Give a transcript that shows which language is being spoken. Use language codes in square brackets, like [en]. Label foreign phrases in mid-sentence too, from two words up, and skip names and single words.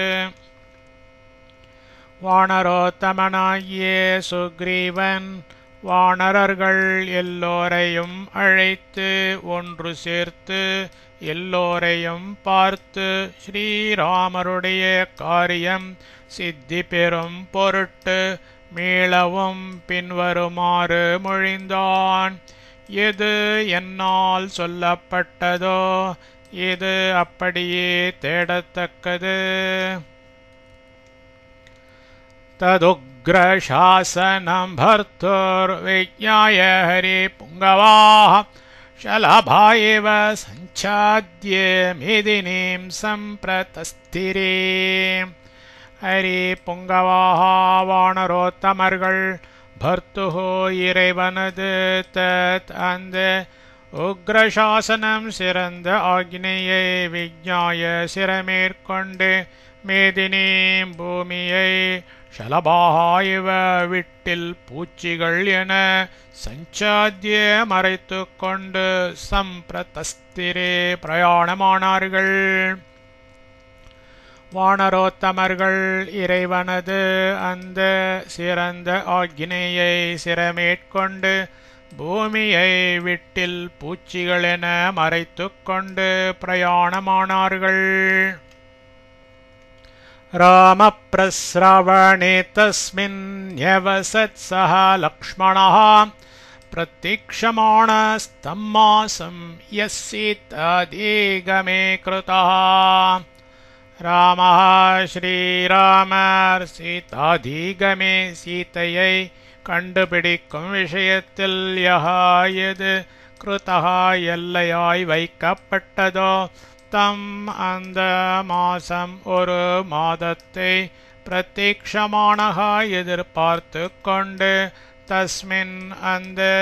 [ta] வானரோத்தமனாகிய சுக்ரீவன் வானரர்கள் எல்லோரையும் அழைத்து ஒன்று சேர்த்து எல்லோரையும் பார்த்து ஸ்ரீராமருடைய காரியம் சித்தி பெறும் பொருட்டு மீளவும் பின்வருமாறு மொழிந்தான் எது என்னால் சொல்லப்பட்டதோ இது அப்படியே தேடத்தக்கது [sa] तदुग्रशासनं भर्तुर्विज्ञाय हरिपुङ्गवाः शलभा एव सञ्चाद्य मेदिनीं सम्प्रतस्थिरे [ta] हरिपुङ्गवाः வானரோத்தமர்கள் भर्तुः இறைவனது தத் அந்த உக்ரசாசனம் சிறந்த ஆக்ஞையை விஞ்ஞாய சிரமேற்கொண்டு மேதினி பூமியை ஷலபாயிவ விட்டில் பூச்சிகள் என சஞ்சாத்திய மறைத்து கொண்டு சம்பிரதஸ்திரே பிரயாணமானார்கள் வானரோத்தமர்கள் இறைவனது அந்த சிறந்த ஆக்ஞையை சிரமேற்கொண்டு பூமியை விட்டில் பூச்சிகள் என மறைத்து கொண்டு பிரயாணமானார்கள் [sa] रामप्रस्रवणे तस्मिन्न्यवसत्सः लक्ष्मणः प्रतीक्षमाणस्तं मासं यस्सीताधिगमे कृतः [ta] रामः श्रीरामர் சீதாதிகமே சீதையை கண்டுபிடிக்கும் விஷயத்தில் எது கிருதா எல்லையாய் வைக்கப்பட்டதோ தம் அந்த மாசம் ஒரு மாதத்தை பிரதீட்சமானக எதிர்பார்த்து கொண்டு தஸ்மின் அந்த